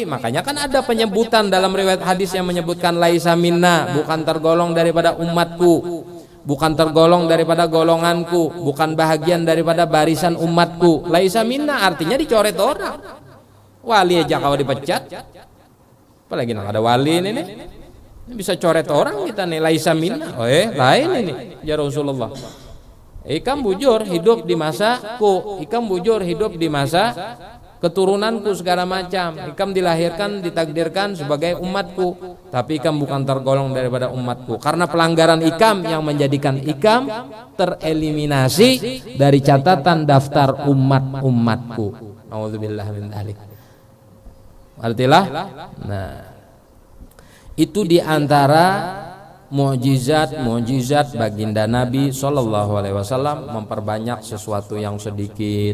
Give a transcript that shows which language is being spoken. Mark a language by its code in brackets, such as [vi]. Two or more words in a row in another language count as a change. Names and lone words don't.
[id] Makanya kan ada penyebutan dalam riwayat hadis yang menyebutkan [ar] ليس منا, [id] bukan tergolong daripada umatku, bukan tergolong daripada golonganku, bukan bahagian daripada barisan umatku. [ar] ليس منا [id] artinya dicoret orang. Wali aja kalau dipecat, apalagi nak ada wali ini nih. Ini bisa coret orang kita nih, [ar] ليس منا. [bjn] Lain ini ya Rasulullah. Ikam bujur hidup di masaku, ikam bujur hidup di masa keturunanku segala macam. Ikam dilahirkan, ditakdirkan sebagai umatku, tapi ikam bukan tergolong daripada umatku. Karena pelanggaran ikam yang menjadikan ikam tereliminasi dari catatan daftar umat-umatku. [ar] نعوذ بالله من ذلك. [id] Artilah, nah itu diantara mukjizat baginda Nabi SAW, memperbanyak sesuatu yang sedikit.